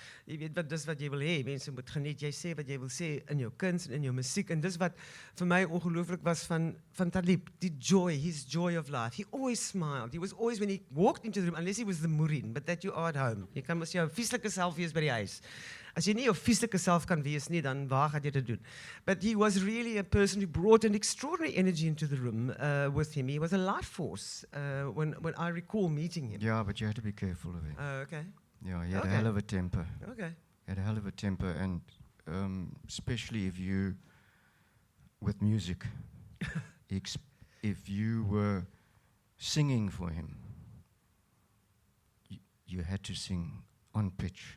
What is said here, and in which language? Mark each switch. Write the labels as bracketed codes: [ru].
[af] Jy weet dis wat jy wil hê, mense moet geniet, jy sê wat jy wil sê in jou kuns en in jou musiek, en dis wat vir my ongelooflik was van Taliep, die joy, [en] his joy of life. He always smiled. He was always, when he walked into the room, unless he was the moerien, but that you are at home. [af] Jy kan mos jou vieslike self wees by die huis. As jy nie jou vieslike self kan wees nie, dan waar gaan jy dit doen? [en] But he was really a person who brought an extraordinary energy into the room with him. He was a life force when I recall meeting him. Yeah, but you had to be careful of him. Okay. Yeah, he had a hell of a temper. Okay. He had a hell of a temper, and especially with music, if you were singing for him, you had to sing on pitch.